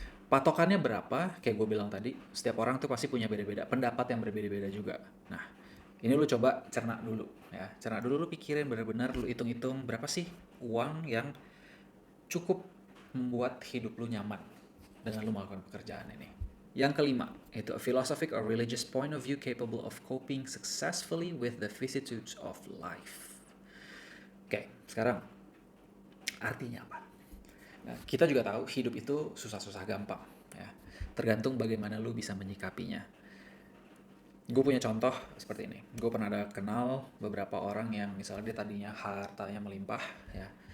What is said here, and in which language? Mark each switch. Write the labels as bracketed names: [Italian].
[Indonesian] Patokannya berapa? Kayak gue bilang tadi, setiap orang tuh pasti punya beda-beda, pendapat yang berbeda-beda juga. Nah, ini lu coba cerna dulu ya. Cerna dulu, lu pikirin benar-benar, lu hitung-hitung berapa sih uang yang cukup membuat hidup lu nyaman dengan lu melakukan pekerjaan ini. Yang kelima, itu [English] a philosophic or religious point of view capable of coping successfully with the vicissitudes of life. [Indonesian] Oke, sekarang artinya apa? Nah, kita juga tahu hidup itu susah-susah gampang, ya. Tergantung bagaimana lu bisa menyikapinya. Gue punya contoh seperti ini. Gue pernah ada kenal beberapa orang yang misalnya dia tadinya hartanya melimpah, ya.